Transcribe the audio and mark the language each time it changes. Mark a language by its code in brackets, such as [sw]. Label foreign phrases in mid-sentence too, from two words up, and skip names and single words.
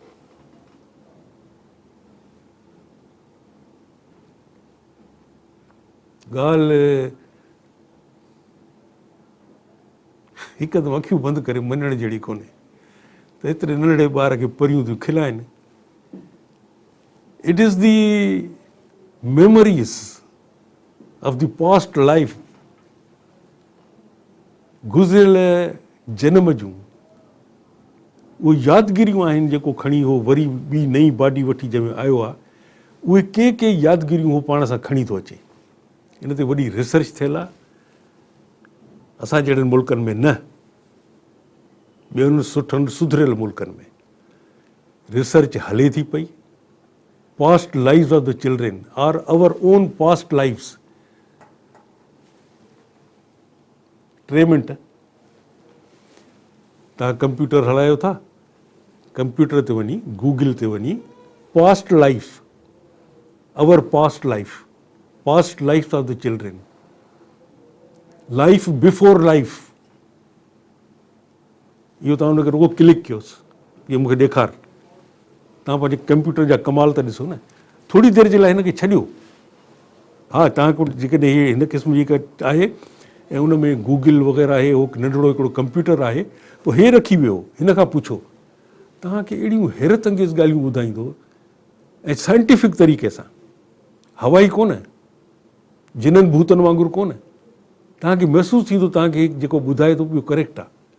[sd] ॻाल्हि हिकदमि अखियूं बंदि करे मञण जहिड़ी कोन्हे त एतिरे नंढड़े ॿार खे परियूं थियूं खिलाइनि। [en] it is the memories of the past life, [sd] गुज़िरियल जनम जूं उहे यादगिरियूं आहिनि जेको खणी उहो वरी ॿी नई बॉडी वठी जंहिंमें आयो आहे, उहे के यादगिरियूं उहो पाण सां खणी थो अचे। इन ते वॾी रिसर्च थियल आहे, असां जहिड़नि मुल्कनि में न, ॿियनि सुठनि सुधरियल मुल्कनि में रिसर्च हले थी पई। [en] past lives of the children are our own past lives. [sd] 3 मिंट तव्हां कंप्यूटर हलायो था, कंप्यूटर ते वञी गूगल ते वञी [en] past life, our past life, past life of the children, life before life, [sd] इहो तव्हां हुनखे रुगो क्लिक कयोसि, इहो मूंखे ॾेखार। तव्हां पंहिंजे कंप्यूटर जा कमाल त ॾिसो न, थोरी देरि जे लाइ हिनखे छॾियो। हा तव्हांखे जेकॾहिं हिन क़िस्म जी का आहे ऐं उन में गूगल वग़ैरह आहे, उहो नंढड़ो हिकिड़ो कंप्यूटर आहे, पोइ हे रखी वियो, हिन खां पुछो, तव्हांखे अहिड़ियूं हैरत अंगेज़ ॻाल्हियूं ॿुधाईंदो ऐं साइंटिफिक तरीक़े सां, हवाई कोन, जिननि भूतनि वांगुरु कोन, तव्हांखे महसूसु थींदो तव्हांखे जेको ॿुधाए थो पियो करेक्ट आहे।